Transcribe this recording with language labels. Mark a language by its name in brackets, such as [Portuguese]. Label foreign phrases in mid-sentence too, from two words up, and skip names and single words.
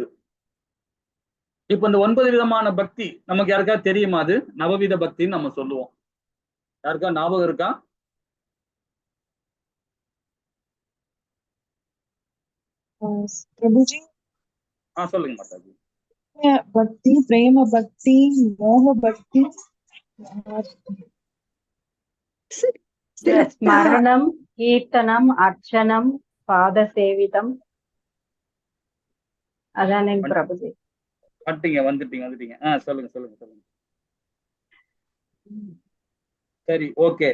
[Tamil] இப்ப இந்த 9 விதமான பக்தி நமக்கு யாருக்காவது தெரியுமா? அது நவவித பக்தின்னு நம்ம சொல்லுவோம். யாருக்கா ஞாபகம் இருக்கா? [Hindi] प्रभुजी [Tamil] சொல்லுங்க மாதாஜி. [Hindi] भक्ति, प्रेम भक्ति, मोह भक्ति, [Tamil] ஸ்மரணம், கீர்த்தனம், அர்ச்சனம், பாத சேவிதம். அதானே பிரபுஜி? வந்துட்டீங்க. சொல்லுங்க. சரி, ஓகே.